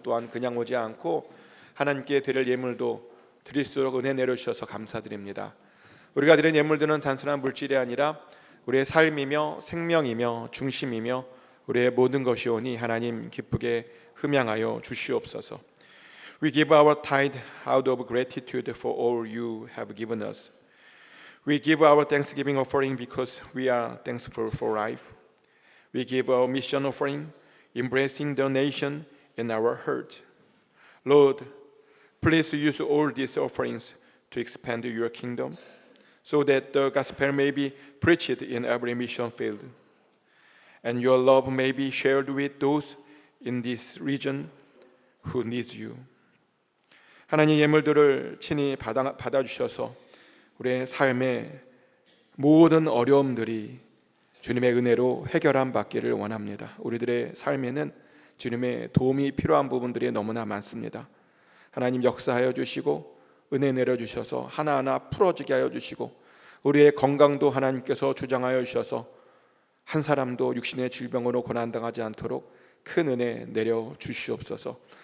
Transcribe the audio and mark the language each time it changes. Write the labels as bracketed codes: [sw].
[ko] 또한 그냥 오지 않고 하나님께 드릴 예물도 드릴수록 은혜 내려주셔서 감사드립니다. 우리가 드린 예물들은 단순한 물질이 아니라 우리의 삶이며 생명이며 중심이며 우리의 모든 것이오니 하나님 기쁘게 흠양하여 주시옵소서. [en] We give our tithe out of gratitude for all you have given us. We give our thanksgiving offering because we are thankful for life. We give our mission offering, embracing the nation in our heart. Lord, please use all these offerings to expand your kingdom, so that the gospel may be preached in every mission field, and your love may be shared with those in this region who need you. [ko] 하나님, 예물들을 친히 받아주셔서 우리의 삶의 모든 어려움들이 주님의 은혜로 해결함 받기를 원합니다. 우리들의 삶에는 주님의 도움이 필요한 부분들이 너무나 많습니다. 하나님 역사하여 주시고 은혜 내려주셔서 하나하나 풀어지게 하여 주시고 우리의 건강도 하나님께서 주장하여 주셔서 한 사람도 육신의 질병으로 고난당하지 않도록 큰 은혜 내려 주시옵소서.